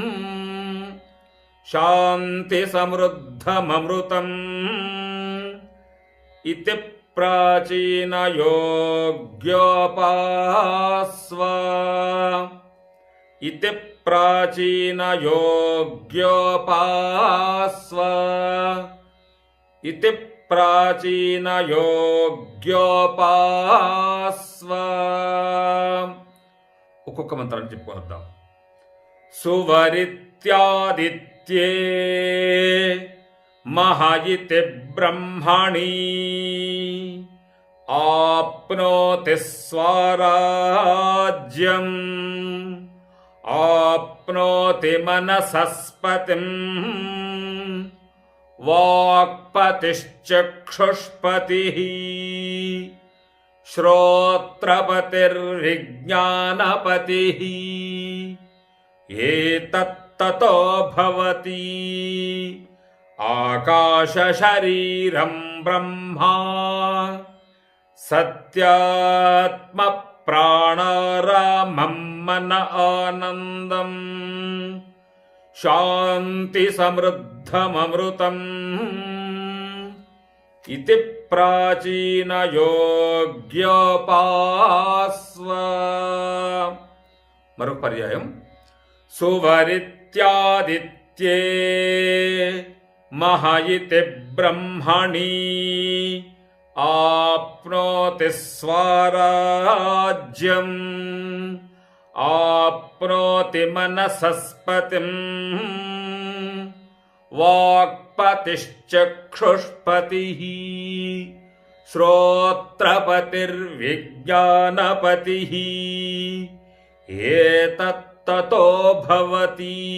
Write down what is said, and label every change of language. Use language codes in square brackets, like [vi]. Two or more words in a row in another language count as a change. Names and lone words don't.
[sa] शान्तिसमृद्धममृतम् इति प्राचीनयोग्योपास्व इति प्राचीनयोग्योपास्व इति ప్రాచీనయోగ్యోపాస్వ. [te] ఒక్కొక్క మంత్రాన్ని చెప్పుకొద్దాం. [sa] సువరిత్యాదిత్యే మహయితి బ్రహ్మణి ఆప్నోతి స్వరాజ్యం ఆప్నోతి మనసస్పతిం वाक्पतिश्चक्षुष्पतिः श्रोत्रपतिर्विज्ञानपतिः एतत्ततो भवति. आकाशशरीरं ब्रह्मा सत्यात्मप्राणारामं मन आनन्दम् शान्तिसमृद्धममृतम् इति ప్రాచీనయోగ్యోపాస్వ. [te] మరొక పర్యాయం. [sa] సువరిత్యాదిత్యే మహయితి బ్రహ్మణి ఆప్నోతి స్వరాజ్యం ఆప్నోతి మనసస్పతిం వాక్పతిశ్చక్షుష్పతిః శ్రోత్రపతిర్విజ్ఞానపతిః ఏతత్తతో భవతి.